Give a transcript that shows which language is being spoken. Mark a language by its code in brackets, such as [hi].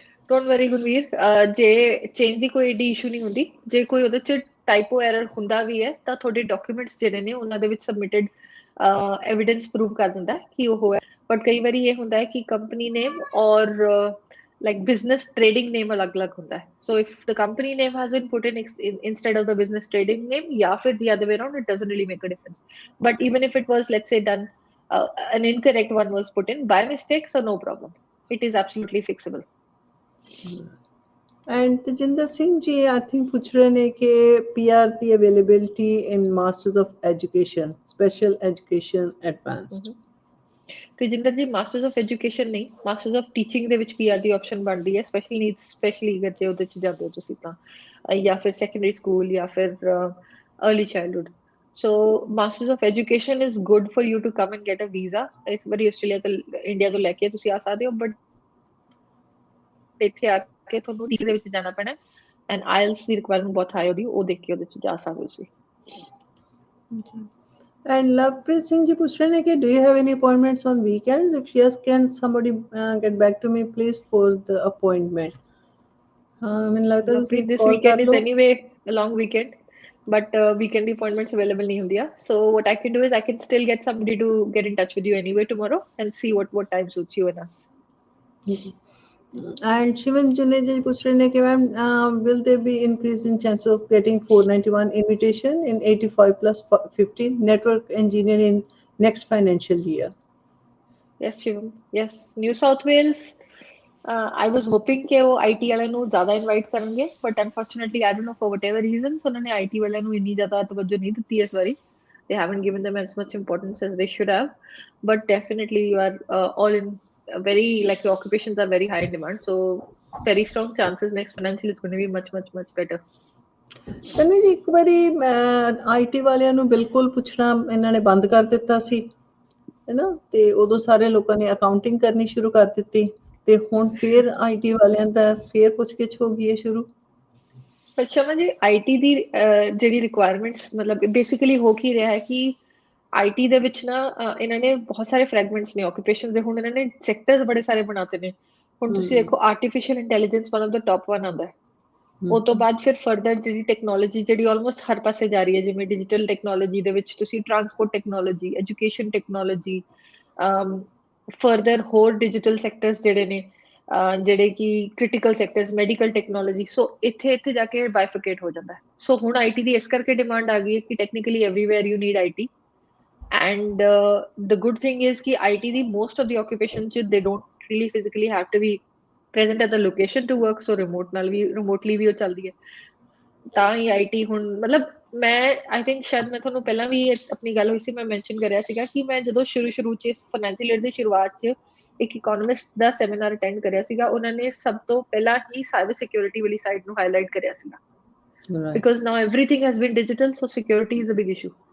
[en] Don't worry [pa] Gurveer, ਜੇ change ਦੀ ਕੋਈ ਏਡੀ ਇਸ਼ੂ ਨਹੀਂ ਹੁੰਦੀ. ਜੇ ਕੋਈ ਉਹਦੇ ਚ ਟਾਈਪੋ ਐਰਰ ਹੁੰਦਾ ਵੀ ਹੈ ਤਾਂ ਤੁਹਾਡੇ ਡਾਕੂਮੈਂਟਸ ਜਿਹੜੇ ਨੇ ਉਹਨਾਂ ਦੇ ਵਿੱਚ ਸਬਮਿਟਡ ਐਵੀਡੈਂਸ ਪ੍ਰੂਵ ਕਰ ਦਿੰਦਾ ਕਿ ਉਹ ਹੋਇਆ. ਬਟ ਕਈ ਵਾਰੀ ਇਹ ਹੁੰਦਾ ਹੈ ਕਿ ਕੰਪਨੀ ਨੇਮ ਔਰ like business trading name alag-alag hunda hai. [en] So if the company name has been put in instead of the business trading name, [pa] ya fir [en] the other way around, it doesn't really make a difference. But even if it was, let's say, done, an incorrect one was put in by mistake, so no problem. It is absolutely fixable. And Tejinder Singh ji, I think [hi] पूछ रहे हैं कि [en] PR the availability in Masters of Education, Special Education Advanced. [pa] Tejinder ਜੀ masters of education ਨਹੀਂ, masters of teaching ਦੇ ਵਿੱਚ PR ਦੀ option ਬਣਦੀ ਹੈ. ਸਪੈਸ਼ਲ ਨੀਡਸ, ਸਪੈਸ਼ਲੀ ਅਗਰ ਜੇ ਉਹਦੇ ਚ ਜਾਂਦੇ ਹੋ ਤੁਸੀਂ ਤਾਂ ਜਾਂ ਫਿਰ ਸੈਕੰਡਰੀ ਸਕੂਲ ਜਾਂ ਫਿਰ early childhood. [en] So masters of education is good for you to come and get a visa. [pa] ਇਸ ਵਾਰੀ ਆਸਟ੍ਰੇਲੀਆ ਤੋਂ ਇੰਡੀਆ ਤੋਂ ਲੈ ਕੇ ਤੁਸੀਂ ਆ ਸਕਦੇ ਹੋ, ਬਟ ਇੱਥੇ ਆ ਕੇ ਤੁਹਾਨੂੰ ਟੀਚਿੰਗ ਦੇ ਵਿੱਚ ਜਾਣਾ ਪੈਣਾ ਐਂਡ ਆਇਲਸ ਦੀ ਰਿਕੁਆਇਰਮੈਂਟ ਬਹੁਤ ਹਾਈ ਉਹਦੀ, ਉਹ ਦੇਖ ਕੇ ਉਹਦੇ ਚ ਜਾ ਸਕਦੇ ਹੋ ਤੁਸੀਂ. [en] And Lovepreet Singh ji [hi] पूछ रहे हैं कि [en] do you have any appointments on weekends? If yes, can somebody get back to me please for the appointment? [pa] ਮੈਨੂੰ ਲੱਗਦਾ ਤੁਸੀਂ [en] This [pa] ਕਾਲ ਕਰ [en] weekend is [pa] ਲਓ. [en] anyway a long weekend, but weekend appointments available [pa] nahi hundiya. [en] So what I can do is I can still get somebody to get in touch with you anyway tomorrow and see what time suits you and us. And Shivam Juneja ji [hi] पूछ रहे हैं कि ma'am [en] will there be increase in chance of getting 491 invitation in 85 plus 50 network engineer in next financial year? Yes Shivam, yes. [pa] New South Wales, [en] I was hoping [pa] ਕਿ ਉਹ IT ਵਾਲਿਆਂ ਨੂੰ ਜ਼ਿਆਦਾ invite ਕਰਨਗੇ, [en] but unfortunately I don't know for whatever reasons [pa] ਉਹਨਾਂ ਨੇ IT ਵਾਲਿਆਂ ਨੂੰ ਇੰਨੀ ਜ਼ਿਆਦਾ ਤਵੱਜੋ ਨਹੀਂ ਦਿੱਤੀ ਇਸ ਵਾਰੀ. [en] They haven't given them as much importance as they should have, but definitely you are all in very, like your occupations are very high in demand, so very strong chances next financial is going to be much better. [pa] Tanvi ਜੀ ਇੱਕ ਵਾਰੀ IT ਵਾਲਿਆਂ ਨੂੰ ਬਿਲਕੁਲ ਪੁੱਛਣਾ ਇਹਨਾਂ ਨੇ ਬੰਦ ਕਰ ਦਿੱਤਾ ਸੀ. [hi] है ना, [pa] ਤੇ ਉਦੋਂ ਸਾਰੇ ਲੋਕਾਂ ਨੇ ਅਕਾਊਂਟਿੰਗ ਕਰਨੀ ਸ਼ੁਰੂ ਕਰ ਦਿੱਤੀ ਤੇ ਹੁਣ ਫਿਰ IT ਵਾਲਿਆਂ ਦਾ ਫਿਰ ਪੁੱਛ-ਗਿੱਛ ਹੋ ਗਈ ਹੈ ਸ਼ੁਰੂ। ਅੱਛਾ ਜੀ, IT ਦੀ ਜਿਹੜੀ ਰਿਕੁਆਇਰਮੈਂਟਸ ਮਤਲਬ ਬੇਸਿਕਲੀ ਹੋ ਕੀ ਰਿਹਾ ਹੈ ਕਿ IT ਦੇ ਵਿੱਚ ਨਾ ਇਹਨਾਂ ਨੇ ਬਹੁਤ ਸਾਰੇ ਫਰੈਗਮੈਂਟਸ ਨੇ ਆਕੂਪੇਸ਼ਨ ਦੇ, ਹੁਣ ਇਹਨਾਂ ਨੇ ਸੈਕਟਰਸ ਬੜੇ ਸਾਰੇ ਬਣਾਤੇ ਨੇ। ਹੁਣ ਤੁਸੀਂ ਦੇਖੋ artificial intelligence [en] one of the top one [pa] ਆਉਂਦਾ ਹੈ। ਉਹ ਤੋਂ ਬਾਅਦ ਫਿਰ ਫਰਦਰ ਜਿਹੜੀ ਟੈਕਨੋਲੋਜੀ ਜਿਹੜੀ ਆਲਮੋਸਟ ਹਰ ਪਾਸੇ ਜਾ ਰਹੀ ਹੈ, ਜਿਵੇਂ ਡਿਜੀਟਲ ਟੈਕਨੋਲੋਜੀ ਦੇ ਵਿੱਚ ਤੁਸੀਂ transport technology, education technology, further ਹੋਰ ਡਿਜੀਟਲ ਸੈਕਟਰਸ ਜਿਹੜੇ ਨੇ ਜਿਹੜੇ ਕਿ ਕ੍ਰਿਟੀਕਲ ਸੈਕਟਰਸ, ਮੈਡੀਕਲ ਟੈਕਨੋਲੋਜੀ, ਸੋ ਇੱਥੇ ਜਾ ਕੇ ਬਾਈਫਿਕੇਟ ਹੋ ਜਾਂਦਾ ਹੈ। ਸੋ ਹੁਣ IT ਦੀ ਇਸ ਕਰਕੇ ਡਿਮਾਂਡ ਆ ਗਈ ਹੈ [en] ਕਿ technically everywhere you need IT, and the good thing is ਕਿ IT ਦੀ most of the occupation ਚ they don't really physically have to be present at the location to work, so remotely [pa] ਵੀ ਉਹ ਚੱਲਦੀ ਹੈ। ਤਾਂ ਹੀ IT ਹੁਣ ਮਤਲਬ ਮੈਂ I think ਸ਼ਾਇਦ ਮੈਂ ਤੁਹਾਨੂੰ ਪਹਿਲਾਂ ਵੀ ਆਪਣੀ ਗੱਲ ਹੋਈ ਸੀ, ਮੈਂ ਮੈਂਸ਼ਨ ਕਰਿਆ ਸੀਗਾ ਕਿ ਮੈਂ ਜਦੋਂ ਸ਼ੁਰੂ ਚ ਫਾਈਨੈਂਸ਼ੀਅਲ ਈਅਰ ਦੀ ਸ਼ੁਰੂਆਤ ਚ ਇੱਕ ਇਕੋਨੋਮਿਸਟ ਦਾ ਸੈਮੀਨਾਰ ਅਟੈਂਡ ਕਰਿਆ ਸੀਗਾ, ਉਹਨਾਂ ਨੇ ਸਭ ਤੋਂ ਪਹਿਲਾਂ ਹੀ ਸਾਈਬਰ ਸਿਕਿਉਰਿਟੀ ਵਾਲੀ ਸਾਈਡ ਨੂੰ ਹਾਈਲਾਈਟ ਕਰਿਆ ਸੀਗਾ, [en] Because now everything has been digital, so security is a big issue.